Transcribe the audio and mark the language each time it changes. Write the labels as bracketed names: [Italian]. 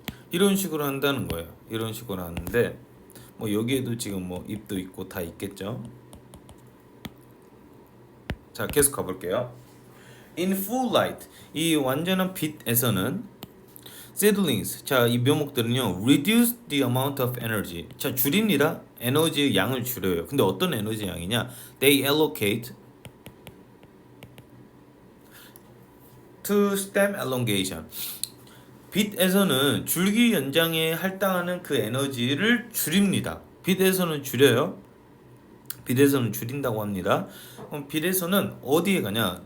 [Korean] 이런 식으로 한다는 거예요. 이런 식으로 하는데 여기에도 지금 잎도 있고 다 있겠죠. 자, 계속 가볼게요. [English] In full light, [Korean] 이 완전한 빛에서는 [English] seedlings, [Korean] 자, 이 묘목들은요, [English] reduce the amount of energy. [Korean] 자, 줄입니다. 에너지의 양을 줄여요. 근데 어떤 에너지 양이냐? [English] They allocate to stem elongation. [Korean] 빛에서는 줄기 연장에 할당하는 그 에너지를 줄입니다. 빛에서는 줄여요. 빛에서는 줄인다고 합니다. 그럼 빛에서는 어디에 가냐?